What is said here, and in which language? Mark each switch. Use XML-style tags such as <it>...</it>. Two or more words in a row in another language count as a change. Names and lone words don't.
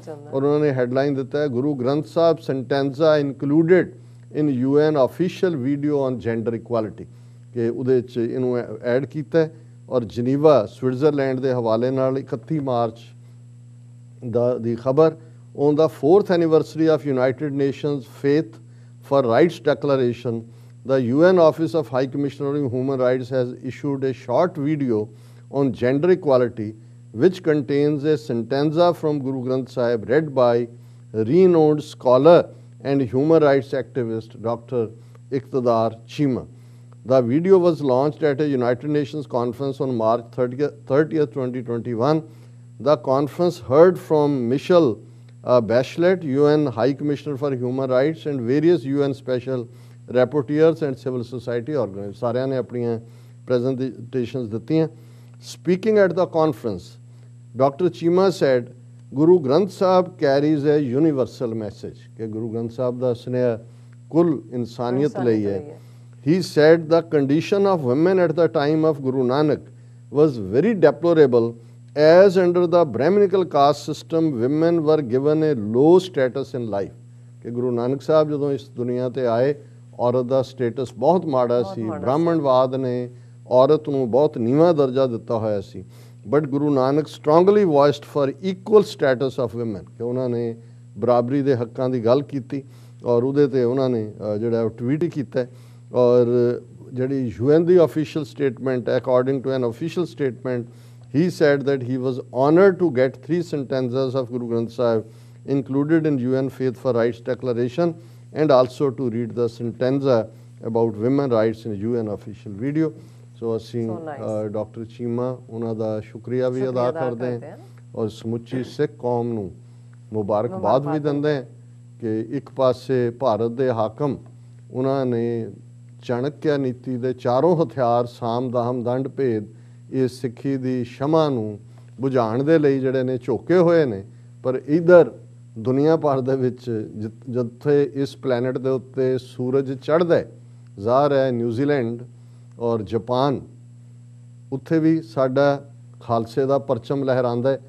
<pa>ਔਰ ਉਹਨਾਂ ਨੇ ਹੈਡਲਾਈਨ ਦਿੱਤਾ ਹੈ,</pa> <en>Guru Granth Sahib stanza included in UN official video on gender equality,</en> <pa>ਕਿ ਉਹਦੇ 'ਚ ਇਹਨੂੰ ਐਡ ਕੀਤਾ। ਔਰ ਜਨੀਵਾ ਸਵਿਟਜ਼ਰਲੈਂਡ ਦੇ ਹਵਾਲੇ ਨਾਲ 31 ਮਾਰਚ ਦੀ ਖਬਰ,</pa> <en>on the 4th anniversary of United Nations Faith for Rights Declaration, the UN Office of High Commissioner of Human Rights has issued a short video on gender equality, which contains a stanza from Guru Granth Sahib read by renowned scholar and human rights activist Dr. Iqtidar Cheema. The video was launched at a United Nations conference on March 30th, 2021. The conference heard from Michelle Bachelet, UN High Commissioner for Human Rights, and various UN special rapporteurs and civil society organizations.</en> <pa>ਸਾਰਿਆਂ ਨੇ ਆਪਣੀਆਂ presentations ਦਿੱਤੀਆਂ.</pa> <en>Speaking at the conference, Dr. Cheema said,</en> <pa>ਗੁਰੂ ਗ੍ਰੰਥ ਸਾਹਿਬ</pa> <en>carries a universal message</en> <pa>ਕਿ ਗੁਰੂ ਗ੍ਰੰਥ ਸਾਹਿਬ ਦਾ ਸੁਨੇਹਾ ਕੁੱਲ ਇਨਸਾਨੀਅਤ ਲਈ ਹੈ।</pa> <en>He said the condition of women at the time of Guru Nanak was very deplorable as under the Brahminical caste system women were given a low status in life</en> <pa>ਕਿ ਗੁਰੂ ਨਾਨਕ ਸਾਹਿਬ ਜਦੋਂ ਇਸ ਦੁਨੀਆ ਤੇ ਆਏ ਔਰਤ ਦਾ ਸਟੇਟਸ ਬਹੁਤ ਮਾੜਾ ਸੀ, ਬ੍ਰਾਹਮਣਵਾਦ ਨੇ ਔਰਤ ਨੂੰ ਬਹੁਤ ਨੀਵਾਂ ਦਰਜਾ ਦਿੱਤਾ ਹੋਇਆ ਸੀ।</pa> <en>But Guru Nanak strongly voiced for equal status of women</en> <pa>ਕਿ ਉਹਨਾਂ ਨੇ ਬਰਾਬਰੀ ਦੇ ਹੱਕਾਂ ਦੀ ਗੱਲ ਕੀਤੀ ਔਰ ਉਹਦੇ ਤੇ ਉਹਨਾਂ ਨੇ ਜਿਹੜਾ ਉਹ ਟਵੀਟ ਕੀਤਾ ਔਰ ਜਿਹੜੀ UN ਦੀ</pa> <en>official statement according to an official statement he said that he was honored to get 3 stanzas of Guru Granth Sahib included in UN Faith for Rights Declaration and also to read the stanza about women rights in UN official video।</en> <pa>So ਅਸੀਂ ਡਾਕਟਰ ਚੀਮਾ ਉਹਨਾਂ ਦਾ ਸ਼ੁਕਰੀਆ ਵੀ ਅਦਾ ਕਰਦੇ ਹਾਂ ਔਰ ਸਮੁੱਚੀ ਸਿੱਖ ਕੌਮ ਨੂੰ ਮੁਬਾਰਕਬਾਦ ਵੀ ਦਿੰਦੇ ਹਾਂ ਕਿ ਇੱਕ ਪਾਸੇ ਭਾਰਤ ਦੇ ਹਾਕਮ ਉਹਨਾਂ ਨੇ ਚਾਣਕਿਆ ਨੀਤੀ ਦੇ ਚਾਰੋਂ ਹਥਿਆਰ ਸਾਮ ਦਾਮ ਦੰਡ ਭੇਦ ਇਹ ਸਿੱਖੀ ਦੀ ਸ਼ਮਾ ਨੂੰ ਬੁਝਾਉਣ ਦੇ ਲਈ ਜਿਹੜੇ ਨੇ ਝੋਕੇ ਹੋਏ ਨੇ, ਪਰ ਇਧਰ ਦੁਨੀਆ ਭਰ ਦੇ ਵਿੱਚ ਜਿੱਥੇ ਇਸ ਪਲੈਨਟ ਦੇ ਉੱਤੇ ਸੂਰਜ ਚੜ੍ਹਦਾ ਜ਼ਾਹਰ ਹੈ ਨਿਊਜ਼ੀਲੈਂਡ ਔਰ ਜਾਪਾਨ ਉੱਥੇ ਵੀ ਸਾਡਾ ਖਾਲਸੇ ਦਾ ਪਰਚਮ ਲਹਿਰਾਉਂਦਾ ਹੈ।</pa>